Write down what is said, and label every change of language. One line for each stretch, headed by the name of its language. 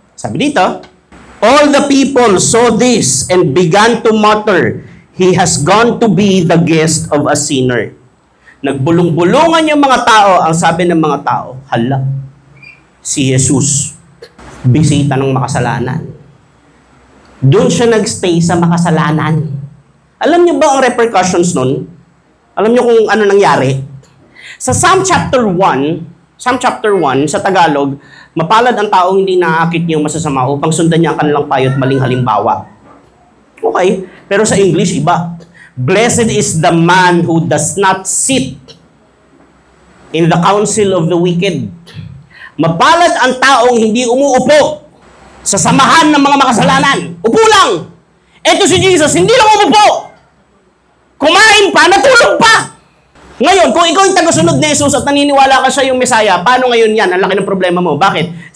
Filipino: Sabi dito,
English: all the people saw this and began to mutter, he has gone to be the guest of a sinner.
Filipino: Nagbulong-bulungan yung mga tao, ang sabi ng mga tao, hala, si Jesus, bisita ng makasalanan. Doon siya nagstay sa makasalanan. Alam niyo ba ang repercussions nun? Alam niyo kung ano nangyari? Sa Psalm chapter 1, sa Tagalog, mapalad ang taong hindi naaakit niyang masasama upang sundan niya ang kanilang payo at maling halimbawa. Okay, pero sa English, iba.
English: Blessed is the man who does not sit in the counsel of the wicked.
Filipino: Mapalad ang taong hindi umuupo sa samahan ng mga makasalanan. Upo lang. Eto si Jesus, hindi lang umupo. Kumain pa, natulog pa. Ngayon, kung ikaw yung tagasunod ni Jesus at naniniwala ka siya yung Mesaya, paano ngayon yan? Ang laki ng problema mo. Bakit?